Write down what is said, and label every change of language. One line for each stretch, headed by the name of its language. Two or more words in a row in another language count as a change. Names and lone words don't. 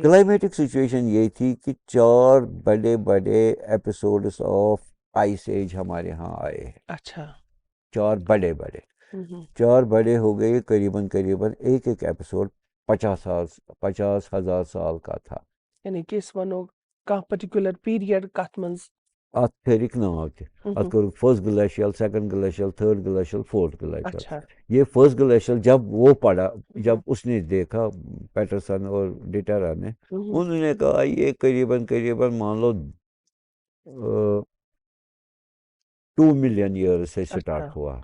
English: climatic situation
Urdu: یہ تھی کہ 4 بڑے بڑے
English: episodes of ice age
Urdu: ہمارے ہاں آئے ہیں. اچھا. 4 بڑے ہو گئے. قریباً ایک ایپیسوڈ 50,000 سال کا تھا. یعنی کہ اس ونو کا
English: particular period
Kashmiri: کت منز ات پھیرک ناو تہ. ات کور
English: first glacial, second glacial, third glacial, fourth glacial.
Urdu: یہ
English: first glacial
Urdu: جب وہ پڑھا، جب اس نے دیکھا پیٹرسن اور ڈیٹرا نے، انہوں نے کہا یہ قریباً مان لو 2
English: million years
Urdu: سے سٹارٹ ہوا.